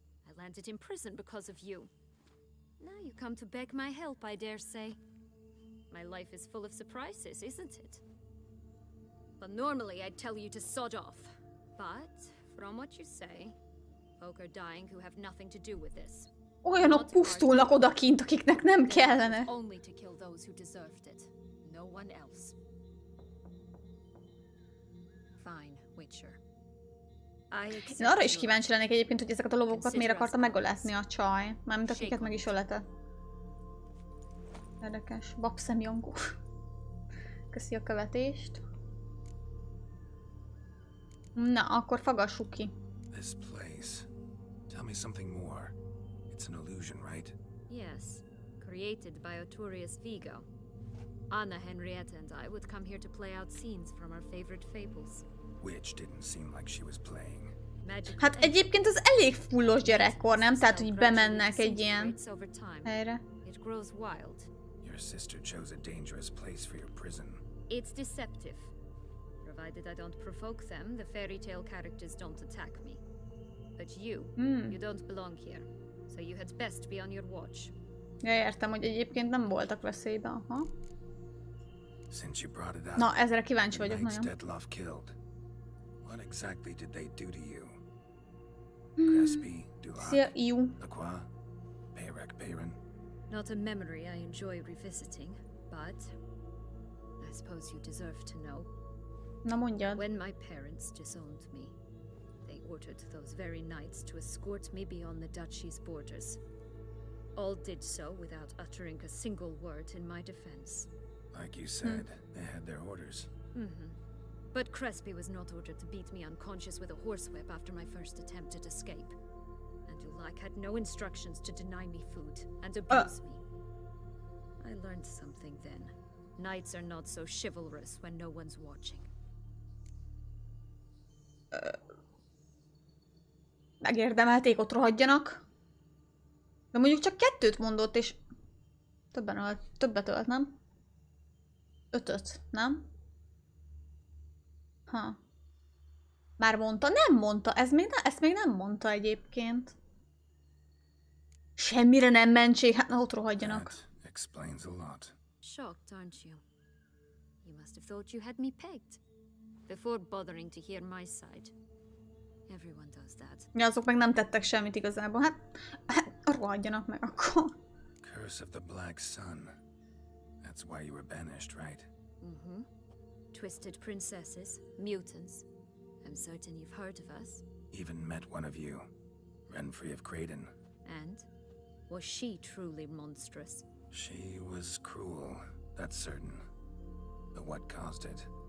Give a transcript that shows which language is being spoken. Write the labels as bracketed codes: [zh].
[en] I landed in prison because of you. Now you come to beg my help, I dare say. My life is full of surprises, isn't it? Well, normally I'd tell you to sod off. But, from what you say, folk are dying who have nothing to do with this. [hu] Olyanok pusztulnak odakint, akiknek nem kellene. [en] Only to kill those who deserved it. No one else. Fine, Witcher. [hu] Én arra is kíváncsi lennék egyébként, hogy ezeket a lovagokat miért akarta megöletni a csaj. Mármint akiket meg is öletett. Érdekes. Babszemjongó. Köszi a követést. Na, akkor fagassuk ki. [en] This place. Tell me something more. It's an illusion, right? Yes. Created by Arturius Vigo. Anna Henrietta and I would come here to play out scenes from our favorite fables. Which didn't seem like she was playing. [hu] Hát egyébként az elég fullos gyerekkor, nem? Tehát, hogy bemennek egy ilyen helyre. [en] It grows wild. Your sister chose a dangerous place for your prison. It's deceptive. Provided I don't provoke them, the fairy tale characters don't attack me. But you don't belong here. So you had best be on your watch. [hu] Ja, értem, hogy egyébként nem voltak veszélyben, aha. [en] Since you brought it up, [hu] Na, ezre kíváncsi vagyok nagyon. [en] Dettlaff killed. What exactly did they do to you? Crespi, [hu] Szia, Iu. [en] Lacroix, Bayron. Not a memory I enjoy revisiting, but I suppose you deserve to know. [hu] Na mondjad. [en] When my parents disowned me, they ordered those very knights to escort me beyond the duchy's borders. All did so without uttering a single word in my defense. Like you said, they had their orders. But Crespi was not ordered to beat me unconscious with a horsewhip after my first attempt at escape. And Ulak had no instructions to deny me food and abuse me. I learned something then. Knights are not so chivalrous when no one's watching. [hu] Megérdemelték, ott rohadjanak. De mondjuk csak 2 mondott, és többet ölt, nem? 5, nem? Ha. Már mondta? Nem mondta. Ezt még nem mondta egyébként. Semmire nem mentség. Hát na, ott rohadjanak. [en] That explains a lot. Shocked, aren't you? You must have thought you had me pegged. Before bothering to hear my side. Everyone does that. [hu] Ja, azok meg nem tettek semmit igazából. Hát rohadjanak meg akkor. [en] Curse of the Black Sun. That's why you were banished, right? Twisted princesses, mutants. I'm certain you've heard of us. Even met one of you. Renfrey of Craden. And? Was she truly monstrous? She was cruel, that's certain. But what caused it?